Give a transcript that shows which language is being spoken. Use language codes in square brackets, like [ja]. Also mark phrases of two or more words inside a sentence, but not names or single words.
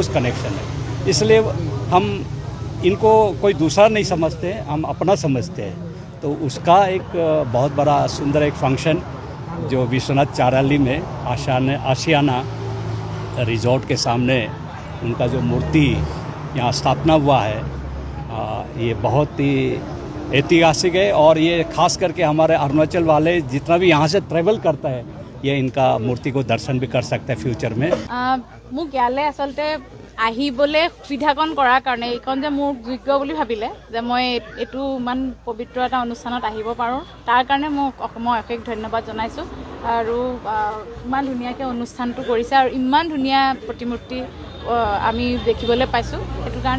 [hi] कनेक्शन है इसलिए हम इनको कोई दूसरा नहीं समझते हम अपना समझते हैं तो उसका एक बहुत बड़ा सुंदर एक फंक्शन जो विश्वनाथ चाराली में आशियाना रिजॉर्ट के सामने उनका जो मूर्ति यहाँ स्थापना हुआ है ये बहुत ही ऐतिहासिक है और ये खास करके हमारे अरुणाचल वाले जितना भी यहाँ से ट्रैवल करता है ये इनका मूर्ति को दर्शन भी कर सकता है फ्यूचर में [as] মোক ইয়ালে আচলতে আহিবলৈ সুবিধাকণ কৰাৰ কাৰণে এইখন যে মোৰ যোগ্য বুলি ভাবিলে যে মই এইটো ইমান পবিত্ৰ এটা অনুষ্ঠানত আহিব পাৰোঁ তাৰ কাৰণে মই অশেষ ধন্যবাদ জনাইছোঁ আৰু ইমান ধুনীয়াকৈ অনুষ্ঠানটো কৰিছে আৰু ইমান ধুনীয়া প্ৰতিমূৰ্তি আমি দেখিবলৈ পাইছোঁ সেইটো কাৰণে